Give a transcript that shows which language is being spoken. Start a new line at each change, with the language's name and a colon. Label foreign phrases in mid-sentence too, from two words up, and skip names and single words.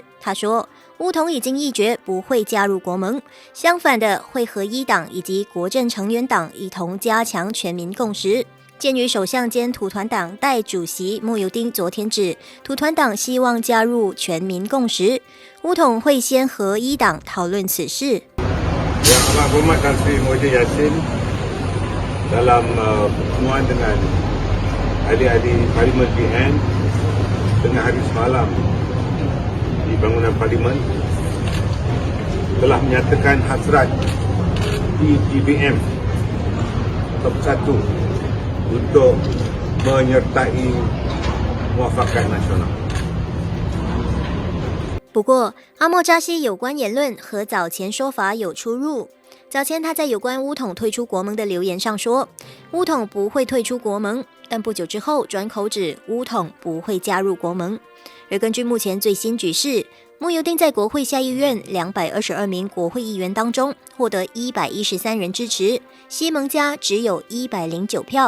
Chinese: 他说，巫统已经议决不会加入国盟，相反的会和伊党以及国阵成员党一同加强全民共识。鉴于首相兼土团党代主席慕尤丁昨天指，土团党希望加入全民共识，巫统会先和伊党讨论此事。
Malay: Dalam pertemuan dengan ahli-ahli Parlimen PN tengah hari semalam di bangunan Parlimen telah menyatakan hasrat PPBM Top 1 untuk menyertai muafakat nasional。
Chinese: 不过，阿莫扎西有关言论和早前说法有出入。早前他在有关巫统退出国盟的留言上说，巫统不会退出国盟，但不久之后转口指巫统不会加入国盟。而根据目前最新局势，慕尤丁在国会下议院222名国会议员当中获得113人支持，西蒙加只有109票。